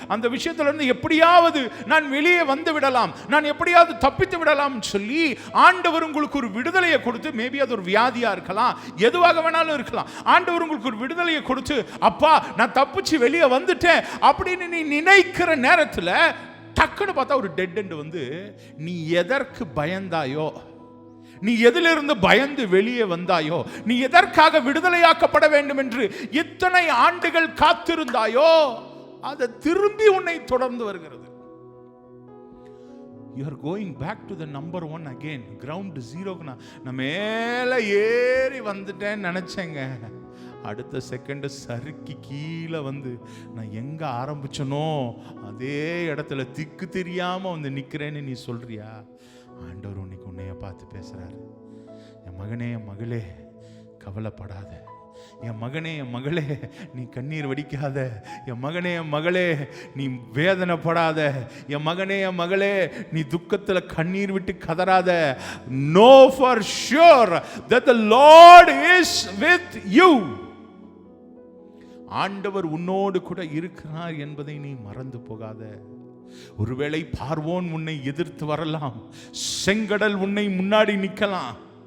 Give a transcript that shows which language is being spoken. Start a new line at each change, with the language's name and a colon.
Tamil: அந்த விஷயத்திலிருந்து எப்படியாவது நான் வெளியே வந்து விடலாம், நான் எப்படியாவது தப்பித்து விடலாம் சொல்லி ஆண்டவர் உங்களுக்கு ஒரு விடுதலையை கொடுத்து, மேபி அது ஒரு வியாதியா இருக்கலாம், எதுவாக வேணாலும் இருக்கலாம், ஆண்டவர் உங்களுக்கு ஒரு விடுதலையை கொடுத்து, அப்பா நான் தப்பிச்சு வெளியே வந்துட்டேன் அப்படின்னு நீ நினைக்கிற நேரத்தில் டக்குன்னு பார்த்தா ஒரு டெட் எண்ட் வந்து, நீ எதற்கு பயந்தாயோ, நீ எதிலிருந்து பயந்து வெளியே வந்தாயோ, நீ எதற்காக விடுதலையாக்கப்பட வேண்டும் என்று இத்தனை ஆண்டுகள் காத்திருந்தாயோ, அது திரும்பி உன்னை தொடர்ந்து வருகிறது.
English: You are going back to the number one again. Ground zero.
Tamil: நான் மேலே ஏறி வந்துட்டேன்னு நினைச்சேங்க, அடுத்த செகண்ட் சறுக்கி கீழே வந்து நான் எங்க ஆரம்பிச்சனோ அதே இடத்துல திக்கு தெரியாம வந்து நிக்கிறேன்னு நீ சொல்றியா? ஆண்டவர் உன்னைக்கு உன்னைய பார்த்து பேசுறாரு. என் மகனே, என் மகளே, கவலைப்படாத. என் மகனே, என் மகளே, நீ கண்ணீர் வடிக்காத. என் மகனே, என் மகளே, நீ வேதனைப்படாத. என் மகனே, என் மகளே, நீ துக்கத்தில் கண்ணீர் விட்டு கதறாத.
English: Know for sure that the Lord is with you.
Tamil: ஆண்டவர் உன்னோடு கூட இருக்கிறார் என்பதை நீ மறந்து போகாத. ஒருவேளை பார்வோன் உன்னை எதிர்த்து வரலாம், செங்கடல் உன்னை முன்னாடி நிற்கலாம்.